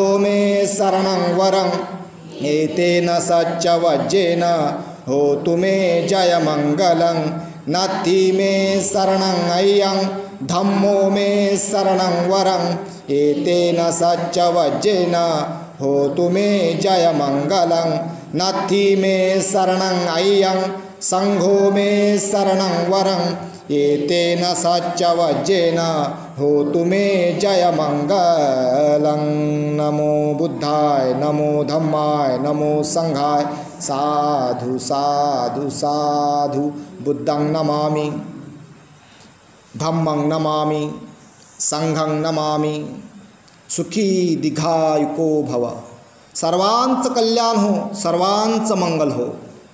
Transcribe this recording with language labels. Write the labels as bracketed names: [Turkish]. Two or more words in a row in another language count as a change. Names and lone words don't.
[Pali] मे शरणं वरं एतेन सच्चवज्जेन होतु मे जयमङ्गलं नत्थि मे शरणं अय्यं धम्मो मे शरणं वरं एतेन सच्चवज्जेन होतु मे जयमङ्गलं नत्थि मे शरणं अय्यं संघो मे शरणं वरं एतेन सच्चवज्जेन होतु मे जयमङ्गलं. नमो बुद्धाय, नमो धम्माय, नमो संघाय. साधु साधु साधु. बुद्धं नमामि, धम्मं नमामि, संघं नमामि. सुखी दीर्घायुको भव. [Marathi] सर्वांचं कल्याण हो, सर्वांचं मंगल हो.